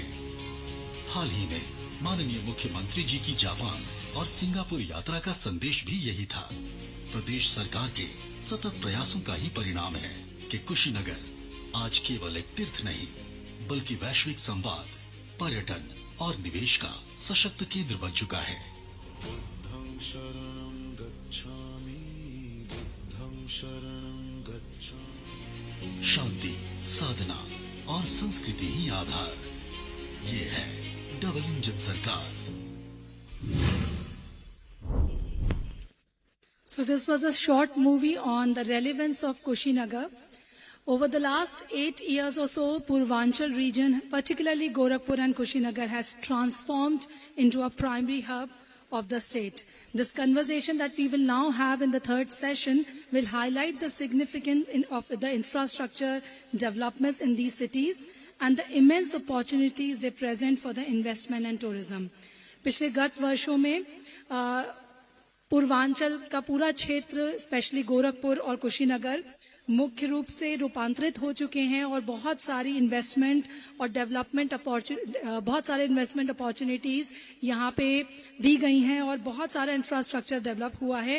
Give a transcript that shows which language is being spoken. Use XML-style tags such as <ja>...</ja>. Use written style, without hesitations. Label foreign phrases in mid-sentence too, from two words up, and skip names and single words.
<hi>हाल ही में माननीय मुख्यमंत्री जी की जापान और सिंगापुर यात्रा का संदेश भी यही था। प्रदेश सरकार के सतत प्रयासों का ही परिणाम है कि कुशीनगर आज केवल एक तीर्थ नहीं बल्कि वैश्विक संवाद, पर्यटन और निवेश का सशक्त केंद्र बन चुका है।</hi> <pi>बुद्धं शरणं गच्छामि, बुद्धं शरणं गच्छामि।</pi> <hi>शांति, साधना और संस्कृति ही आधार। ये है डबल इंजन सरकार।</hi> <en>So this was a short movie on the relevance of Kushinagar. Over the last 8 years or so, Purvanchal region, particularly Gorakhpur and Kushinagar, has transformed into a primary hub of the state. This conversation that we will now have in the third session will highlight the significance of the infrastructure developments in these cities and the immense opportunities they present for the investment and tourism.</en> <hi>पिछले गत वर्षों में पूर्वांचल का पूरा क्षेत्र, स्पेशली गोरखपुर और कुशीनगर, मुख्य रूप से रूपांतरित हो चुके हैं और बहुत सारी इन्वेस्टमेंट और</hi> <en>development opportunities</en> <hi>यहाँ पे दी गई हैं और बहुत सारा</hi> <en>infrastructure develop</en> <hi>हुआ है।</hi>